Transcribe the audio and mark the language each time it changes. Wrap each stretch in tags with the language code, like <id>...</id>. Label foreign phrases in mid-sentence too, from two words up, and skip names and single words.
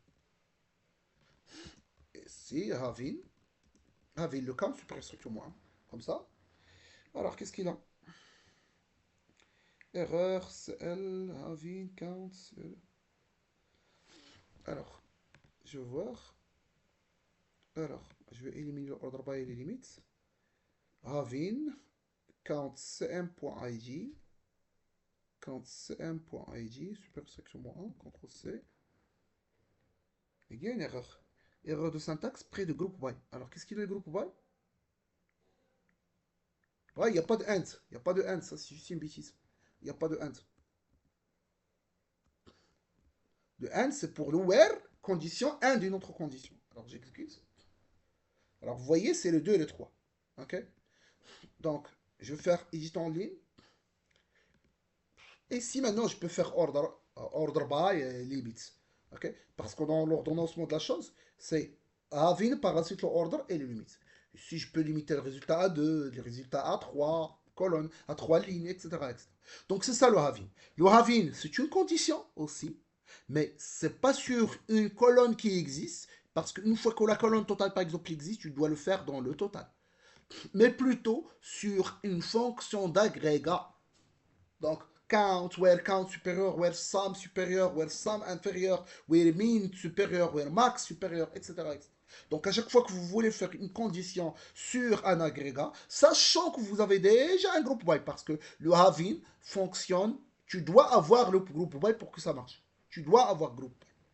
<fr>Et si</fr> <en>having, having</en> <fr>le count supérieur sur moi, comme ça. Alors qu'est-ce qu'il a? Erreur,</fr> <en>CL, having, count, CL.</en> <fr>Alors, je vais voir. Alors, je vais éliminer l'ordre by les limites.</fr> <en>Having, count cm.id, count cm.id, super section 1, CTRL C.</en> <fr>Il y a une erreur. Erreur de syntaxe près de groupe by. Alors, qu'est-ce qu'il est le groupe by? Ouais, il n'y a pas de end. Il n'y a pas de end, ça c'est juste une bêtise. Il n'y a pas de end. Le end, c'est pour le where, condition, end d'une autre condition. Alors, j'excuse. Alors, vous voyez, c'est le 2 et le 3. OK? Donc, je vais faire edit en ligne. Et si maintenant, je peux faire</fr> <en>order by limits.</en> <fr>OK? Parce que dans l'ordonnancement de la chose, c'est having par la suite l'order et les limites. Si je peux limiter le résultat à 2, le résultat à 3 colonnes, à 3 lignes, etc. etc. Donc, c'est ça le having. Le having, c'est une condition aussi, mais c'est pas sur une colonne qui existe, parce qu'une fois que la colonne totale, par exemple, existe, tu dois le faire dans le total. Mais plutôt sur une fonction d'agrégat. Donc,</fr> <en>count, where count</en> <fr>supérieur,</fr> <en>where sum</en> <fr>supérieur,</fr> <en>where sum</en> <fr>inférieur,</fr> <en>where mean</en> <fr>supérieur,</fr> <en>where max</en> <fr>supérieur, etc. etc. Donc, à chaque fois que vous voulez faire une condition sur un agrégat, sachant que vous avez déjà un groupe by, parce que le having fonctionne, tu dois avoir le groupe by pour que ça marche. Tu dois avoir groupe.</fr>